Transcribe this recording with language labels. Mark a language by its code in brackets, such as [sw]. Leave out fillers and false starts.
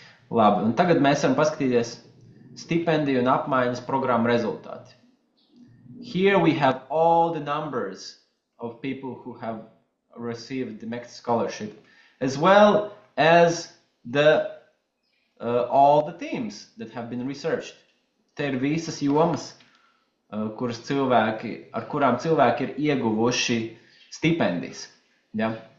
[lv] Labi, un tagad mēs varam paskatīties stipendiju un apmaiņas programmu rezultāti. [en] Here we have all the numbers of people who have received the MEXT scholarship, as well as all the themes that have been researched. [lv] Te ir visas jomas, ar kurām cilvēki ir ieguvuši stipendijas. Ja?